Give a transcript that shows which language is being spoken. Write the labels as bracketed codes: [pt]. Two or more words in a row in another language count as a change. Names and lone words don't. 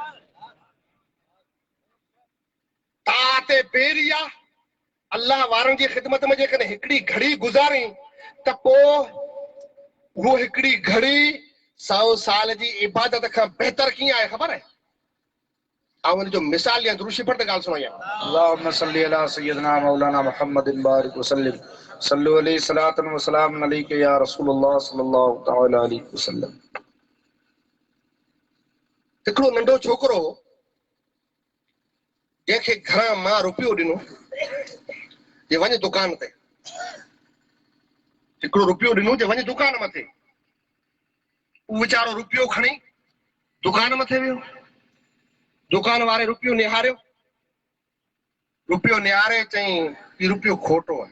[sd] ताते बेरी आहे अल्लाह वारनि जी ख़िदमत में जेकॾहिं हिकिड़ी घड़ी गुज़ारी त पोइ वो हिकिड़ी घड़ी 100 साल जी इबादत खां बहितर कीअं आहे ख़बर आहे? ऐं उन जो मिसाल या दुरूशी पढ़ त ॻाल्हि सुणायां। [ar] اللهم صل على سيدنا مولانا محمد بارك وسلم صلوا عليه صلاة و سلام عليك يا رسول الله صلى الله تعالى عليه وسلم. [sd] हिकिड़ो नंढो छोकिरो जंहिंखे घरां मां रुपयो ॾिनो जे वञ दुकान ते, हिकिड़ो रुपयो ॾिनो जे वञ दुकान मथे, उहो वीचारो रुपयो खणी दुकान मथे वियो, दुकान वारे रुपयो निहारियो, रुपयो निहारे चई ही रुपयो खोटो आहे।